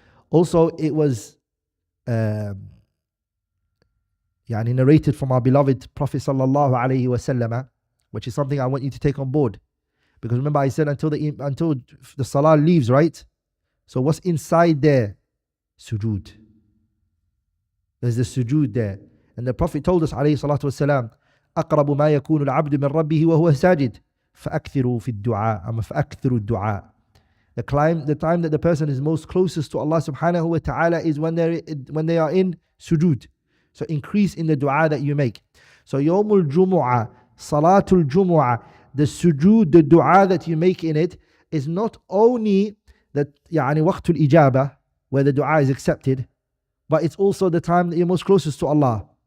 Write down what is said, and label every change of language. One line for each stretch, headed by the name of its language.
English: Also, it was narrated from our beloved Prophet sallallahu alaihi wasallam, which is something I want you to take on board. Because remember I said until the salah leaves, right? So what's inside there? Sujood. There's the sujood there. And the Prophet told us alayhi salatu wasalam,
Arabic: أقرب ما يكون العبد من ربه وهو ساجد فأكثروا في الدعاء أما فأكثروا الدعاء.
English: The time that the person is most closest to Allah subhanahu wa ta'ala is when they are in sujood. So increase in the dua that you make. So Yawmul Jumu'ah, Salatul Jumu'ah, the sujood, the dua that you make in it is not only that waqtul ijabah, where the dua is accepted, but it's also the time that you're most closest to Allah.